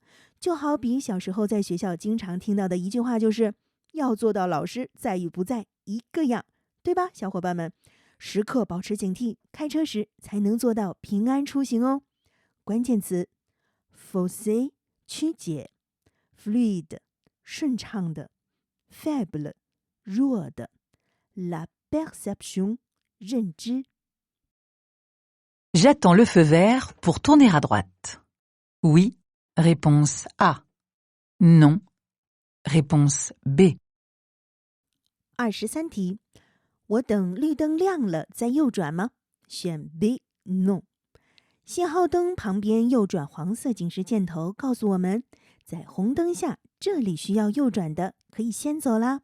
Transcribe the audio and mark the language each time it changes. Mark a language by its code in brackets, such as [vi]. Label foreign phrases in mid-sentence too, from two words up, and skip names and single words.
[zh] 就好比小时候在学校经常听到的一句话，就是要做到老师在与不在一个样，对吧，小伙伴们？时刻保持警惕，开车时才能做到平安出行哦。关键词 faussé 曲解， fluide 顺畅的， faible 弱的， [fr] la perception 认知。 J'attends le feu vert pour tourner à droite. Oui, réponse A. Non, réponse B. [zh] 23题，我等绿灯亮了再右转吗？选 B No。信号灯旁边右转黄色警示箭头告诉我们，在红灯下这里需要右转的可以先走啦。